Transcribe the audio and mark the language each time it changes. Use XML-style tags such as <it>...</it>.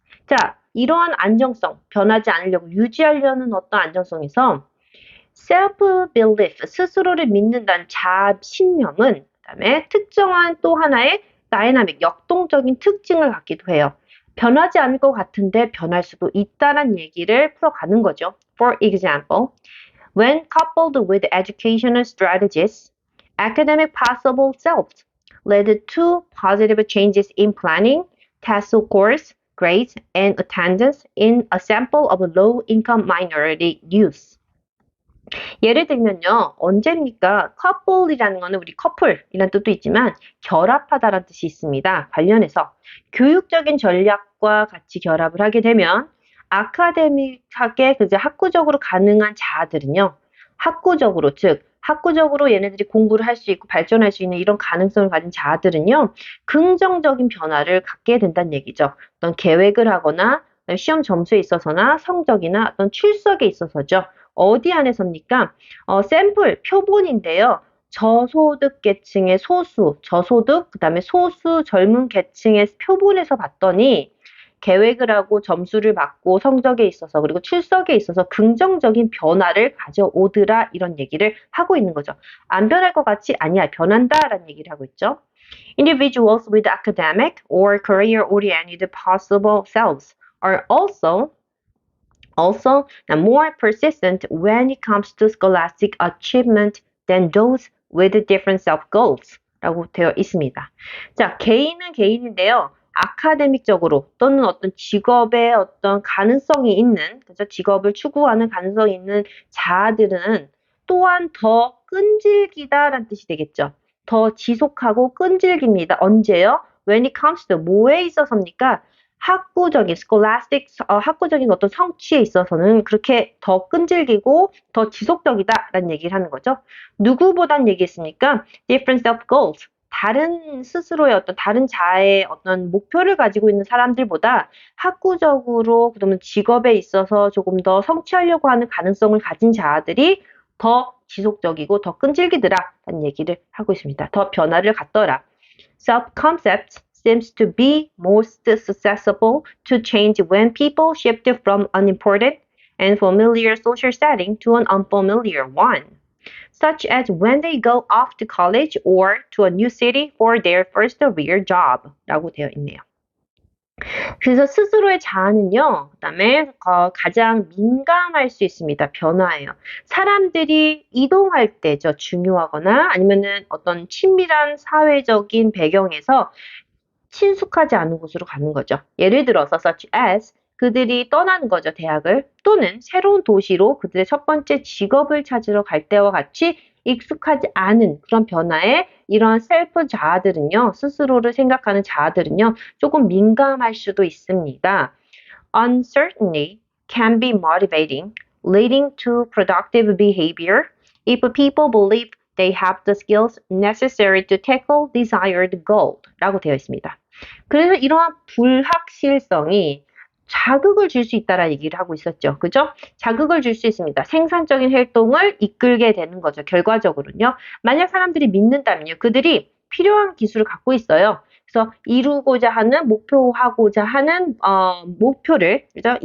<ko>자, 이러한 안정성, 변하지 않으려고 유지하려는 어떤 안정성에서 self-belief, 스스로를 믿는다는 자신념은 그다음에 특정한 또 하나의 다이나믹, 역동적인 특징을 갖기도 해요. 변하지 않을 것 같은데 변할 수도 있다는 얘기를 풀어가는 거죠.</ko> <en>For example, when coupled with educational strategies, academic possible selves led to positive changes in planning, test scores, grades, and attendance in a sample of low-income minority youth.</en> <ko>예를 들면요, 언제입니까? couple이라는 거는 우리 커플이라는 뜻도 있지만 결합하다라는 뜻이 있습니다. 관련해서 교육적인 전략과 같이 결합을 하게 되면 아카데믹하게 학구적으로 가능한 자들은요, 학구적으로 얘네들이 공부를 할 수 있고 발전할 수 있는 이런 가능성을 가진 자들은요, 긍정적인 변화를 갖게 된다는 얘기죠. 어떤 계획을 하거나 시험 점수에 있어서나 성적이나 어떤 출석에 있어서죠. 어디 안에서입니까? 샘플, 표본인데요. 저소득 계층의 소수, 저소득, 그 다음에 소수 젊은 계층의 표본에서 봤더니 계획을 하고 점수를 받고 성적에 있어서 그리고 출석에 있어서 긍정적인 변화를 가져오더라 이런 얘기를 하고 있는 거죠. 안 변할 것 같이 아니야 변한다라는 얘기를 하고 있죠.</ko> <en>Individuals with academic or career-oriented possible selves are also more persistent when it comes to scholastic achievement than those with different self-goals</en> <ko>라고 되어 있습니다. 자, 개인은 개인인데요. 아카데믹적으로 또는 어떤 직업의 어떤 가능성이 있는, 그죠? 직업을 추구하는 가능성이 있는 자들은 또한 더 끈질기다라는 뜻이 되겠죠. 더 지속하고 끈질깁니다. 언제요?</ko> <en>When it comes to</en> <ko>뭐에 있어서입니까? 학구적인 학구적인 어떤 성취에 있어서는 그렇게 더 끈질기고 더 지속적이다라는 얘기를 하는 거죠. 누구보단 얘기했으니까</ko> <en>different self goals.</en> <ko>다른 스스로의 다른 자아의 어떤 목표를 가지고 있는 사람들보다 학구적으로 그러면 직업에 있어서 조금 더 성취하려고 하는 가능성을 가진 자아들이 더 지속적이고 더 끈질기더라라는 얘기를 하고 있습니다. 더 변화를 갖더라.</ko> <en>Self-concept seems to be most susceptible to change when people shift from an important and familiar social setting to an unfamiliar one. such as when they go off to college or to a new city for their first real job</en> <ko>라고 되어 있네요. 그래서 스스로의 자아는요, 그다음에 가장 민감할 수 있습니다. 변화예요. 사람들이 이동할 때죠. 중요하거나 아니면은 어떤 친밀한 사회적인 배경에서 친숙하지 않은 곳으로 가는 거죠. 예를 들어서</ko> <en>such as</en> <ko>그들이 떠나는 거죠, 대학을. 또는 새로운 도시로 그들의 첫 번째 직업을 찾으러 갈 때와 같이 익숙하지 않은 그런 변화에 이러한 셀프 자아들은요, 스스로를 생각하는 자아들은요, 조금 민감할 수도 있습니다.</ko> <en>Uncertainty can be motivating, leading to productive behavior if people believe they have the skills necessary to tackle desired goal</en> <ko>라고 되어 있습니다. 그래서 이러한 불확실성이 자극을 줄 수 있다라는 얘기를 하고 있었죠. 그죠? 자극을 줄 수 있습니다. 생산적인 활동을 이끌게 되는 거죠. 결과적으로는요. 만약 사람들이 믿는다면요. 그들이 필요한 기술을 갖고 있어요. 그래서 이루고자 하는 목표하고자 하는 목표를 그죠?</ko>